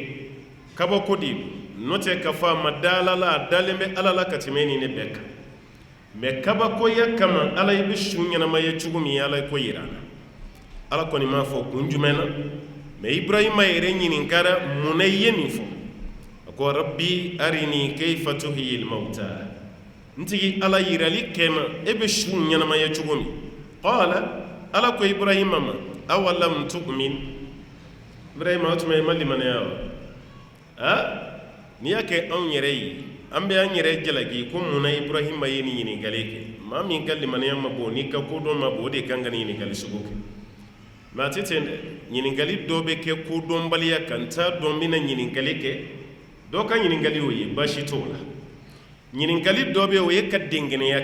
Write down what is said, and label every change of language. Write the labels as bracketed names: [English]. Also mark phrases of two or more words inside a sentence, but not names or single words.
[Bambara] kabako de n'o tɛ k'a fɔ a ma da ala la a dalen bɛ ala la ka tɛmɛ nin ne bɛɛ kan mais kabakoya kama ala i bɛ su ɲɛnamaya cogo min ala ko yira na ala kɔni m'a fɔ kun jumɛn na mais Ibrahima yɛrɛ ɲininkara mun na i ye nin fɔ a ko [Arabic] رب أرني كيف تحيي الموتى [Bambara] ntigi ala yirali kɛma e bɛ su ɲɛnamaya cogo min qala ala ko Ibrahima ma [Arabic] أولم تؤمن [Bambara] Ibrahima o tuma i ma limanaya wa n'i y'a kɛ anw yɛrɛ ye an bɛ an yɛrɛ jalaki ko munna Ibrahima ye nin ɲininkali kɛ maa min ka limaniya ma bon n'i ka kodɔn ma bon o de kan ka nin ɲininkali sugu kɛ mais a tɛ ten dɛ ɲininkali dɔ bɛ kɛ kodɔnbaliya kan n t'a dɔn n bɛna ɲininkali kɛ dɔw ka ɲininkali o ye baasi t'o la ɲininkali dɔ bɛ o ye ka dengɛnɛya